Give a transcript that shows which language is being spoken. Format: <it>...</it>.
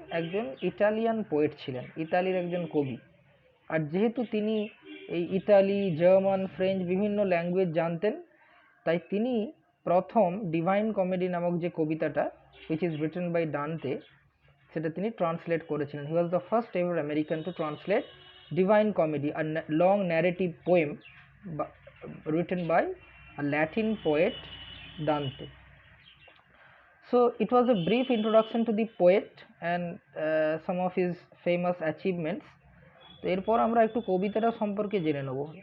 <bn>একজন Italian poet ছিলেন, ইতালির একজন কবি। আর যেহেতু তিনি এই ইতালি, জার্মান, ফ্রেঞ্চ বিভিন্ন ল্যাঙ্গুয়েজ জানতেন, তাই তিনি প্রথম ডিভাইন কমেডি নামক যে কবিতাটা,</bn> <en>which is written by Dante,</en> <bn>সেটা তিনি ট্রান্সলেট করেছিলেন।</bn> <en>He was the first ever American to translate Divine Comedy, a long narrative poem written by a Latin poet Dante. So it was a brief introduction to the poet and some of his famous achievements.</en> <bn>তো এরপর আমরা একটু কবিতাটা সম্পর্কে জেনে নেব।</bn>